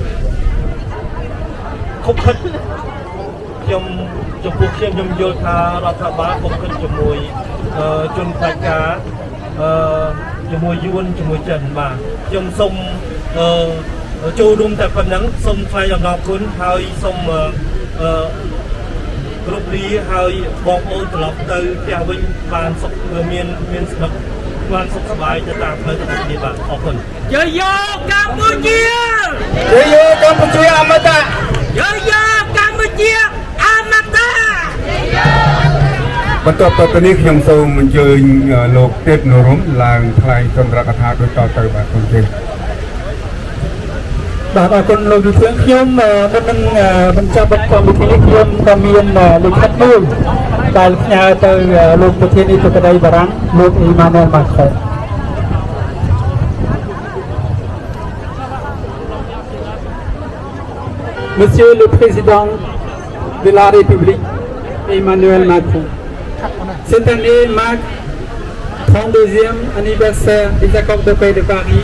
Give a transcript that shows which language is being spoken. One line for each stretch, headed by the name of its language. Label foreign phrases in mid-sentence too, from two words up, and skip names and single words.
Khmer: ខុបខិតខ្ញុំចំពោះខ្ញុំយល់ថារដ្ឋាភិបាលខុបខិតជាមួយជនផ្ដាច់ការជាមួយយួនជាមួយចិនបាទខ្ញុំសូមចូលរួមតែប៉ុណ្ណឹងសូមថ្លែងអំណរគុណហើយសូមគ្រប់លាហើយបងប្អូនត្រឡប់ទៅផ្ទះវិញបានសុខមានស្នឹក បានសុខសប្បាយទៅតាមផ្លូវទាំងគ្នាបាទអរគុណ Yo yo Campuchia Yo yo Campuchia Amata Yo yo Campuchia Amata បន្ទាប់ទៅនេះខ្ញុំសូមអញ្ជើញលោកទេពនរមឡើងថ្លែងចន្ទរកថាដូចតទៅបាទសូមជឿ បាទអរគុណលោកវិទ្យាខ្ញុំមុននឹងបញ្ចប់កម្មវិធីខ្ញុំក៏មានលិខិតមួយដែលផ្ញើទៅលោកប្រធានាធិបតីបារាំងលោក Emmanuel Macron
French: Monsieur le Président de la République Emmanuel Macron cette année marque 32e anniversaire des accords de paix de Paris.